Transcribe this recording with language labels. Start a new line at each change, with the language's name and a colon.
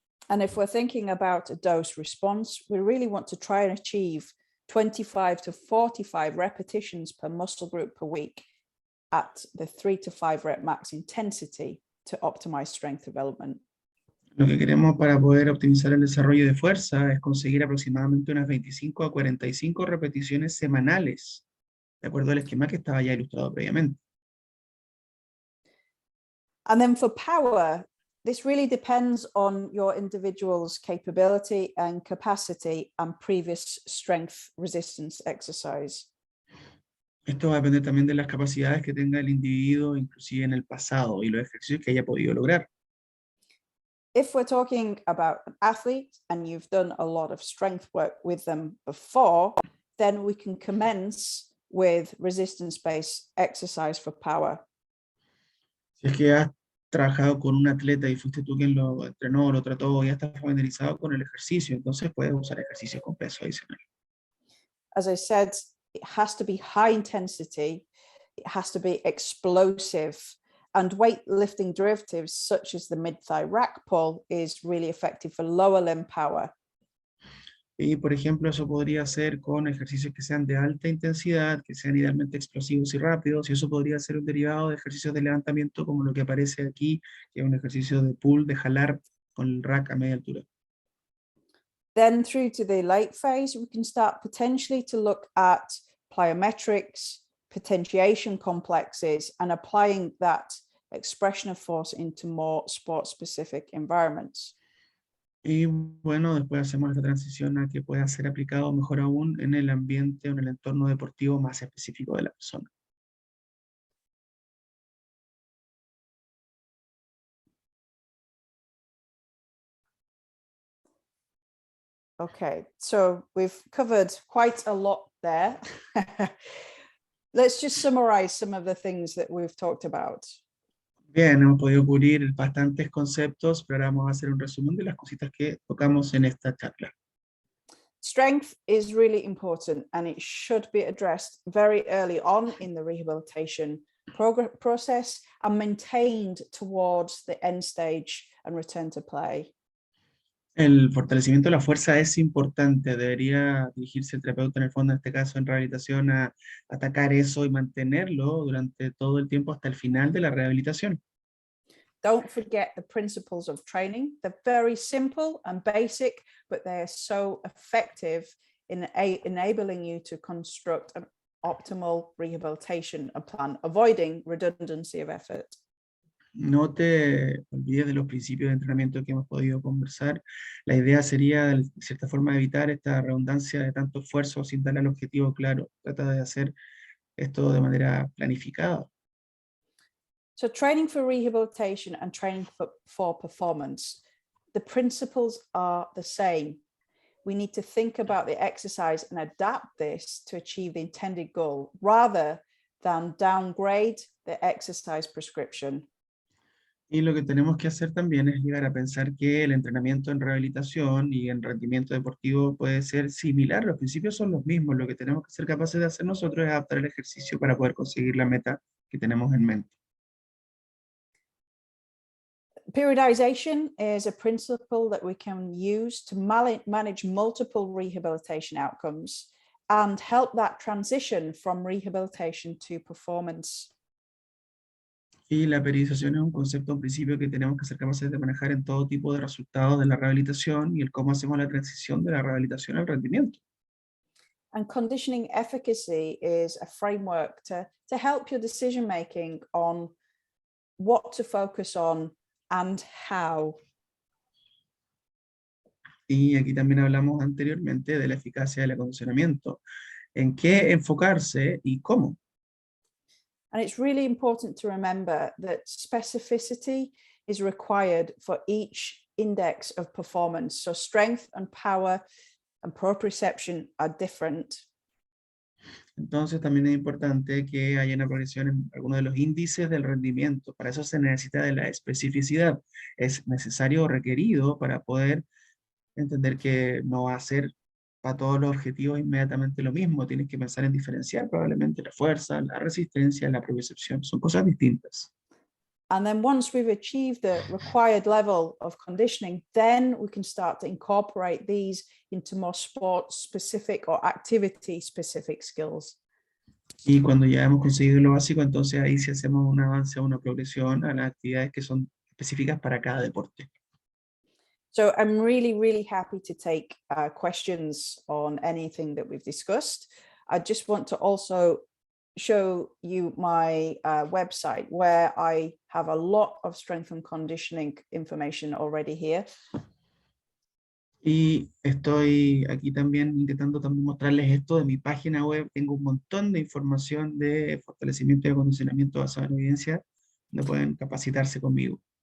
English: And if we're thinking about a dose response, we really want to try and achieve 25 to 45 repetitions per muscle group per week at the 3 to 5 rep max intensity to optimize strength development.
Spanish: Lo que queremos para poder optimizar el desarrollo de fuerza es conseguir aproximadamente unas 25 a 45 repeticiones semanales, de acuerdo al esquema que estaba ya ilustrado previamente.
English: And then for power, this really depends on your individual's capability and capacity and previous strength resistance exercise.
Spanish: Esto va a depender también de las capacidades que tenga el individuo, inclusive en el pasado, y los ejercicios que haya podido lograr.
English: If we're talking about an athlete and you've done a lot of strength work with them before, then we can commence with resistance-based exercise for power.
Spanish: Si es que has trabajado con un atleta y fuiste tú quien lo entrenó, lo trató, ya estás familiarizado con el ejercicio, entonces puedes usar ejercicios con peso adicional.
English: As I said, it has to be high intensity, it has to be explosive, and weightlifting derivatives such as the mid-thigh rack pull is really effective for lower limb power.
Spanish: Y por ejemplo, eso podría ser con ejercicios que sean de alta intensidad, que sean idealmente explosivos y rápidos, y eso podría ser un derivado de ejercicios de levantamiento como lo que aparece aquí, que es un ejercicio de pull, de jalar con el rack a media altura.
English: Then through to the late phase, we can start potentially to look at plyometrics, potentiation complexes, and applying that expression of force into more sport-specific environments.
Spanish: Y bueno, después hacemos esta transición a que pueda ser aplicado mejor aún en el ambiente o en el entorno deportivo más específico de la persona.
English: Okay, so we've covered quite a lot there. Let's just summarize some of the things that we've talked about.
Spanish: Bien, hemos podido cubrir bastantes conceptos, pero ahora vamos a hacer un resumen de las cositas que tocamos en esta charla.
English: Strength is really important, and it should be addressed very early on in the rehabilitation process and maintained towards the end stage and return to play.
Spanish: El fortalecimiento de la fuerza es importante, debería dirigirse el terapeuta en el fondo, en este caso en rehabilitación, a atacar eso y mantenerlo durante todo el tiempo hasta el final de la rehabilitación.
English: Don't forget the principles of training. They're very simple and basic, but they're so effective in enabling you to construct an optimal rehabilitation plan, avoiding redundancy of effort.
Spanish: No te olvides de los principios de entrenamiento que hemos podido conversar. La idea sería, de cierta forma, evitar esta redundancia de tanto esfuerzo sin darle al objetivo claro. Trata de hacer esto de manera planificada.
English: So training for rehabilitation and training for performance, the principles are the same. We need to think about the exercise and adapt this to achieve the intended goal rather than downgrade the exercise prescription.
Spanish: Y lo que tenemos que hacer también es llegar a pensar que el entrenamiento en rehabilitación y en rendimiento deportivo puede ser similar, los principios son los mismos, lo que tenemos que ser capaces de hacer nosotros es adaptar el ejercicio para poder conseguir la meta que tenemos en mente.
English: Periodization is a principle that we can use to manage multiple rehabilitation outcomes and help that transition from rehabilitation to performance.
Spanish: Y la periodización es un concepto, un principio que tenemos que ser capaces de manejar en todo tipo de resultados de la rehabilitación y el cómo hacemos la transición de la rehabilitación al rendimiento.
English: And conditioning efficacy is a framework to help your decision making on what to focus on and how.
Spanish: Y aquí también hablamos anteriormente de la eficacia del acondicionamiento, en qué enfocarse y cómo.
English: And it's really important to remember that specificity is required for each index of performance. So strength and power and proprioception are different.
Spanish: Entonces también es importante que haya una progresión en algunos de los índices del rendimiento. Para eso se necesita de la especificidad. Es necesario o requerido para poder entender que no va a ser para todos los objetivos inmediatamente lo mismo. Tienes que pensar en diferenciar probablemente la fuerza, la resistencia, la propriocepción. Son cosas distintas.
English: And then once we've achieved the required level of conditioning, then we can start to incorporate these into more sport-specific or activity-specific skills.
Spanish: Y cuando ya hemos conseguido lo básico, entonces ahí sí hacemos un avance o una progresión a las actividades que son específicas para cada deporte.
English: So I'm really, really happy to take questions on anything that we've discussed. I just want to also show you my website where I have a lot of strength and conditioning information already here.
Spanish: Y estoy aquí también intentando también mostrarles esto de mi página web. Tengo un montón de información de fortalecimiento y acondicionamiento basado en evidencia, donde pueden capacitarse conmigo.